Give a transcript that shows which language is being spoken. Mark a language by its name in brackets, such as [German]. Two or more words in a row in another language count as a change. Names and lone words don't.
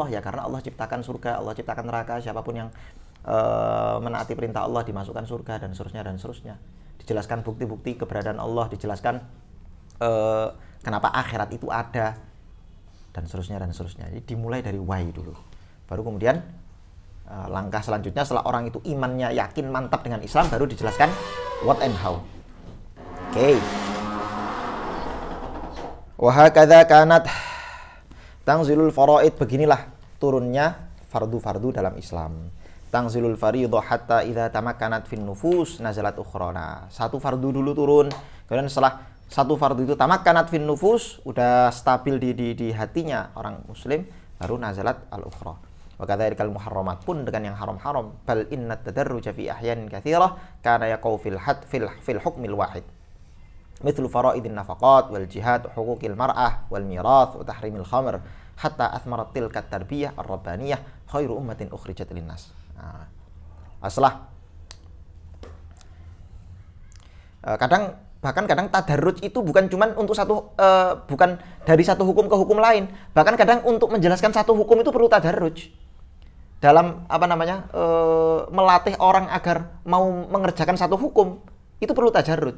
[Indonesian] Ya karena Allah ciptakan surga, Allah ciptakan neraka, siapapun yang menaati perintah Allah dimasukkan surga, dan seterusnya dan seterusnya. Dijelaskan bukti-bukti keberadaan Allah, dijelaskan kenapa akhirat itu ada. dan seterusnya dan seterusnya. Jadi dimulai dari why dulu. Baru kemudian langkah selanjutnya setelah orang itu imannya yakin mantap dengan Islam, baru dijelaskan [English] what and how. [Indonesian] Oke. [Arabic] وهكذا كانت تنزل الفرائض, [Indonesian] beginilah turunnya fardu-fardu dalam Islam. [Arabic] تنزل الفريضة حتى إذا تمكنت في النفوس نزلت أخرى. [Indonesian] Satu fardu dulu turun, kemudian setelah satu fardu itu [Arabic] تمكنت في النفوس, [Indonesian] udah stabil di hatinya orang muslim, baru [Arabic] نزلت الأخرى. وكذلك المحرمات, [Indonesian] pun dengan yang haram-haram. [Arabic] بل إن التدرج في أحيان كثيرة كان يقع في الحكم الواحد. مثل فرائض النفقات والجهاد حقوق المرأة والميراث وتحريم الخمر حتى أثمرت تلك التربية الربانية خير أمة أخرجت للناس. [Indonesian] Nah, kadang tadarruj itu bukan cuman untuk bukan dari satu hukum ke hukum lain. Bahkan kadang untuk menjelaskan satu hukum itu perlu tadarruj. Dalam melatih orang agar mau mengerjakan satu hukum itu perlu tadarruj.